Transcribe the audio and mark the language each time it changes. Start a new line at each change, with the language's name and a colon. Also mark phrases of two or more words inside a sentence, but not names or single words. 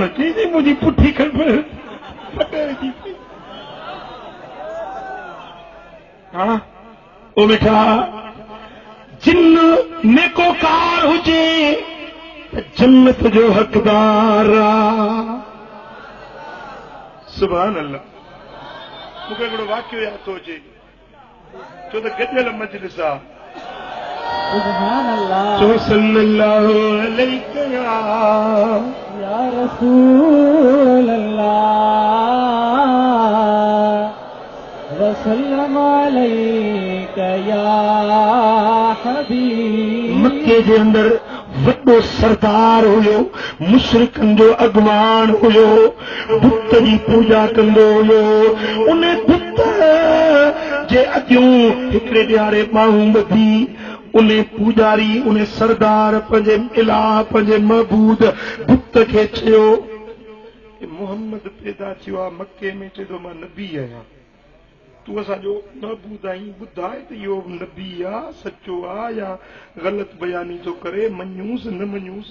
Sindhi: चई मुंहिंजी पुठी खण हाँ ओ बेटा, जिन नेकोकार हुजे जन्नत जो हकदार
Arabic: سبحان الله.
Sindhi: मूंखे हिकिड़ो वाक़ियो यादि थो अचे छो त गॾियल मजलिस आहे।
Arabic: سبحان الله चो صلى الله عليه يا رسول الله وسلم عليك يا حبيب.
Sindhi: मक्के जे अंदर वॾो सरदार हुयो, मुशरिकनि जो अॻवान हुयो, बुत जी पूजा कंदो हुयो। उन बुत जे अॻियूं हिकिड़े ॾियारे ॿाहूं ॿधी उन पूजारी उन सरदार पंहिंजे इलाह पंहिंजे महबूद बुत खे चयो मोहम्मद पैदा थियो आहे मके में, चए थो मां नबी आहियां, तूं असांजो महबूद आहीं, ॿुधाए त इहो नबी आहे सचो आहे या ग़लति बयानी थो करे, मञूसि न मञूसि।